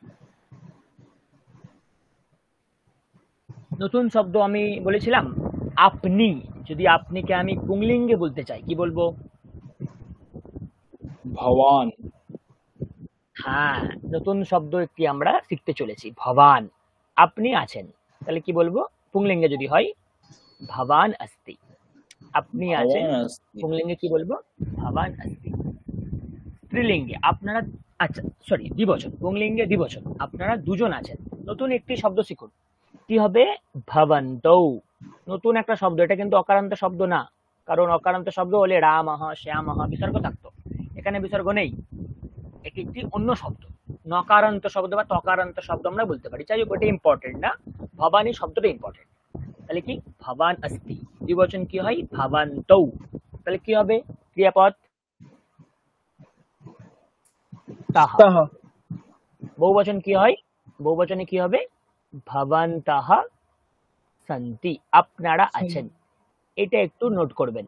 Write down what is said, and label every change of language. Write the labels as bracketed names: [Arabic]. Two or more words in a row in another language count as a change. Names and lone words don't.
[Bangla] নতুন শব্দ আমি বলেছিলাম আপনি, যদি আপনিকে আমি পুংলিঙ্গে বলতে চাই কি বলবো? [Sanskrit] ভবান [Bangla] হ্যাঁ, নতুন শব্দ একটি আমরা শিখতে চলেছি, ভবান। আপনি আছেন, তাহলে কি বলবো? পুংলিঙ্গে যদি হয় [Sanskrit] ভবান अस्ति, [Bangla] আপনি আছেন, [Sanskrit] ভবান अस्ति [Bangla] পুংলিঙ্গে কি বলবো? [Sanskrit] ভবান अस्ति। [Bangla] স্ত্রীলিঙ্গে আপনারা, আচ্ছা সরি দ্বিবচন, পুংলিঙ্গে দ্বিবচন, আপনারা দুজন আছেন। নতুন একটি শব্দ শিখুন, কি হবে? ভবন্তৌ। নতুন একটা শব্দ, এটা কিন্তু অকারান্ত শব্দ না, কারণ অকারান্ত শব্দ হলে রামঃ শ্যামঃ বিসর্গ থাকতো, এখানে বিসর্গ নেই, এটি একটি অন্য শব্দ, নকারান্ত শব্দ বা তকারান্ত শব্দ আমরা বলতে পারি। যাই হোক, ওটা ইম্পর্টেন্ট না, ভবানী শব্দটা ইম্পর্টেন্ট। তাহলে কি? [Sanskrit] ভবান अस्ति। [Bangla] দ্বিবচন কি হয়? ভবন্তৌ। তাহলে কি হবে? ক্রিয়াপদ তাহা। [Sanskrit] स्तः [Bangla] বহুবচন কি হয়? বহুবচনে কি হবে? [Sanskrit] ভবন্তঃ সন্তি, [Bangla] আপনারা আছেন। এটা একটু নোট করবেন।